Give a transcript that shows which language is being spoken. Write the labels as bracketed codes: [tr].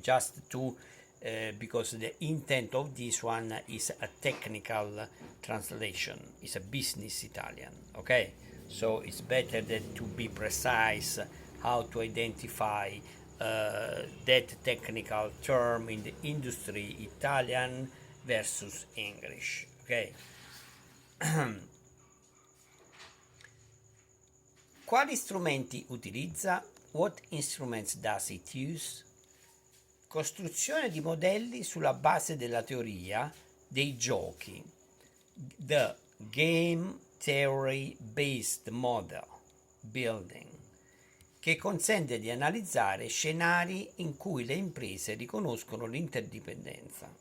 [en] Just to, because the intent of this one is a technical translation, it's a business Italian, okay? So it's better to be precise how to identify that technical term in the industry, Italian versus English, okay? [it] Quali strumenti utilizza? [en] What instruments does it use? [it] Costruzione di modelli sulla base della teoria dei giochi. [en] The Game Theory Based Model Building, [it] che consente di analizzare scenari in cui le imprese riconoscono l'interdipendenza.